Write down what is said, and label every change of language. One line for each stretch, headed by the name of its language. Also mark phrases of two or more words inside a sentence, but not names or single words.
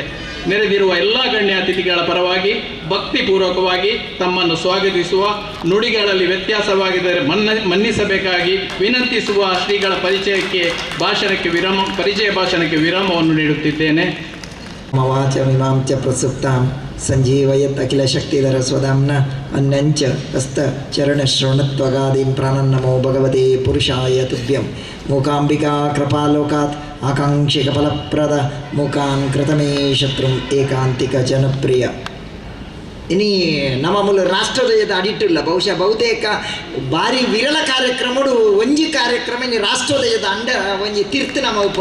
Kannada: ನೆರೆದಿರುವ ಎಲ್ಲ ಗಣ್ಯ ಅತಿಥಿಗಳ ಪರವಾಗಿ ಭಕ್ತಿಪೂರ್ವಕವಾಗಿ ತಮ್ಮನ್ನು ಸ್ವಾಗತಿಸುವ, ನುಡಿಗಳಲ್ಲಿ ವ್ಯತ್ಯಾಸವಾಗಿದ್ದರೆ ಮನ್ನಿಸಬೇಕಾಗಿ ವಿನಂತಿಸುವ ಶ್ರೀಗಳ ಪರಿಚಯ ಭಾಷಣಕ್ಕೆ ವಿರಾಮವನ್ನು ನೀಡುತ್ತಿದ್ದೇನೆ.
Sanskrit: ವಾಚಮಿಮಾಂ ಚ ಪ್ರಸುಪ್ತಾಂ ಸಂಜೀವಯತ್ ಅಖಿಲ ಶಕ್ತಿಧರ ಸ್ವಧಾಮ್ನ ಅನ್ಯಂಚ ಹಸ್ತ ಚರಣ ಶ್ರವಣತ್ವಗಾದೀನ್ ಪ್ರಾಣನ್ನಮೋ ಭಗವತೆ ಪುರುಷಾಯ ತುಭ್ಯಂ ಮೂಕಾಂಬಿಕಾ ಕೃಪಾಲೋಕಾತ್ ಆಕಾಂಕ್ಷಿಕ ಫಲಪ್ರದ ಮೂಕಾನ್ ಕೃತಮೇ ಶತ್ರುಂ ಏಕಾಂತಿಕ ಜನಪ್ರಿಯ.
Tulu: ಇನಿ ನಮ್ಮ ಮೂಲ ರಾಷ್ಟ್ರಧ್ವಜದ ಅಡಿಟ್ಟಿಲ್ಲ ಬಹುಶಃ ಬಹುತೇಕ ಭಾರಿ ವಿರಳ ಕಾರ್ಯಕ್ರಮಡು ಒಂಜಿ ಕಾರ್ಯಕ್ರಮ ಇನ್ನು ರಾಷ್ಟ್ರಧ್ವಜದ ಅಂಡ ಒಂಜಿ ತೀರ್ಥ ನಮ್ಮ ಉಪಣ